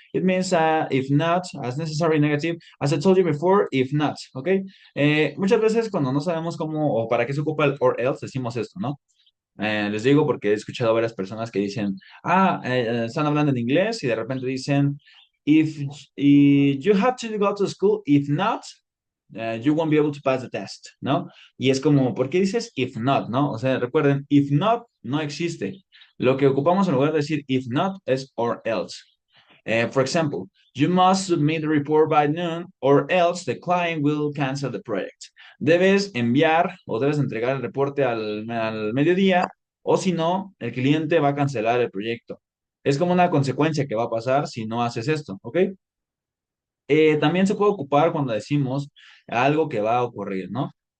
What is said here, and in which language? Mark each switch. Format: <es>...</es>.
<en>It means if not, as necessary negative. As I told you before, if not, ¿ok?</en> <es>Muchas veces cuando no sabemos cómo o para qué se ocupa el or else, decimos esto, ¿no? Les digo porque he escuchado a varias personas que dicen, están hablando en inglés y de repente dicen,</es> <en>if you have to go to school, if not, you won't be able to pass the test,</en> <es>¿no? Y es como, ¿por qué dices if not, no? O sea, recuerden, if not no existe. Lo que ocupamos en lugar de decir if not es or else.</es> <en>For example, you must submit the report by noon or else the client will cancel the project.</en> <es>Debes enviar o debes entregar el reporte al mediodía o si no, el cliente va a cancelar el proyecto. Es como una consecuencia que va a pasar si no haces esto, ¿ok? También se puede ocupar cuando decimos algo que va a ocurrir, ¿no?</es>